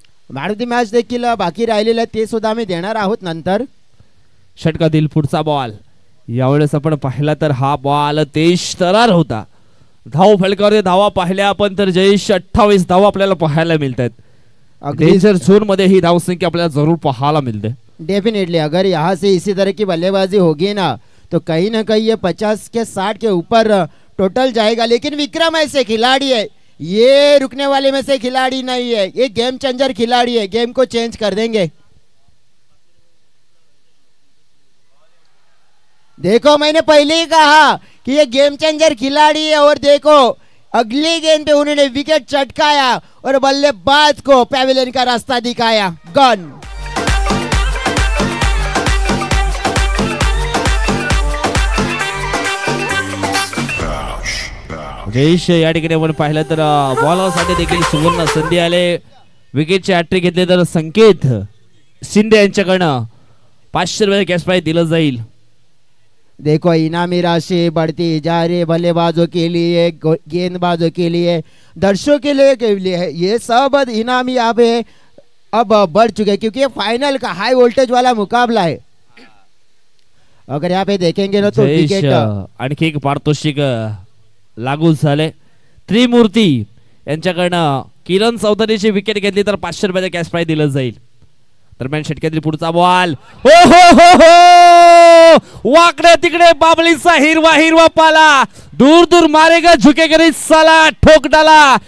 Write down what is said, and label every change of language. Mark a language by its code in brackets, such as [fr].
[mr] भारतीय मॅच देखील बाकी राहिलेलं आहे, ते सुद्धा आम्ही देणार आहोत नंतर. षटकातील पुढचा बॉल यावेळेस आपण पाहिला तर हा बॉल तेज तरार होता. धाव फलकावर धावा पाहिल्या आपण तर जयेश 28 धावा आपल्याला पाहायला मिळतात. डेंजर झोन मध्ये ही धावसंख्या आपल्याला जरूर पाहायला मिलते. [hi] डेफिनेटली अगर यहाँ से इसी तरह की बल्लेबाजी होगी ना तो कहीं ना कहीं ये 50 के 60 के ऊपर टोटल जाएगा. लेकिन विक्रम ऐसे खिलाड़ी है, ये रुकने वाले में से खिलाड़ी नहीं है, ये गेम चेंजर खिलाड़ी है, गेम को चेंज कर देंगे. देखो मैंने पहले ही कहा कि ये गेम चेंजर खिलाड़ी है और देखो अगली गेंद पे उन्होंने विकेट चटकाया और बल्लेबाज को पैविलियन का रास्ता दिखाया. गन [mr] जयेश या ठिकाणी आपण पाहिलं तर बॉलरसाठी देखील सुवर्ण संधी आले. विकेटचे हॅट्रिक घेतले तर संकेत शिंदे यांच्याकडनं 500 रुपये कॅश प्राइज दिलं जाईल. [hi] देखो इनामी राशि बढ़ती जा रही है बल्लेबाजों के लिए, गेंदबाजों के लिए, दर्शकों के लिए है. ये सब इनामी यहाँ पे अब बढ़ चुके हैं क्योंकि ये फाइनल का हाई वोल्टेज वाला मुकाबला है. अगर यहाँ पे देखेंगे ना तो विकेट [mr] आणखी एक पारितोषिक लागू झाले. त्रिमूर्ती यांच्याकडनं किरण चौधरीची विकेट घेतली तर 500 रुपयाचा कॅश प्राइज दिलं जाईल. दरम्यान षटकातील पुढचा बॉल हो हो हो हो वाकडे तिकडे बाबलीचा हिरवा हिरवा पाला, [hi] दूर दूर मारेगा झुकेगा साला, [mr] ठोक डाला.